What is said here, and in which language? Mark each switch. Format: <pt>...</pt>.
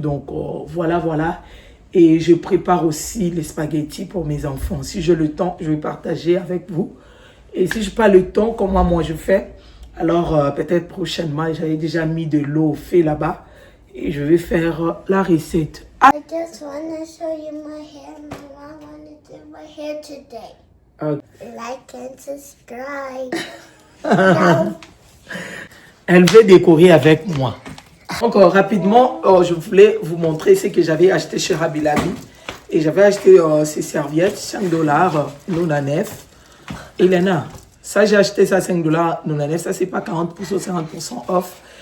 <fr>Donc, voilà. Et je prépare aussi les spaghettis pour mes enfants. Si j'ai le temps, je vais partager avec vous. Et si je n'ai pas le temps, comme moi je fais, alors peut-être prochainement, j'avais déjà mis de l'eau au fait là-bas et je vais faire la recette.</fr> <en>I just want to show you my hair. I want to do my hair today. Like and subscribe.</en> <fr>Elle veut décorer avec moi. Donc rapidement, je voulais vous montrer ce que j'avais acheté chez Rabi Labi. Et j'avais acheté ces serviettes, $5, Nonanef. Elena, ça j'ai acheté ça $5, Nonanef. Ça c'est pas 40%, 50% off.</fr>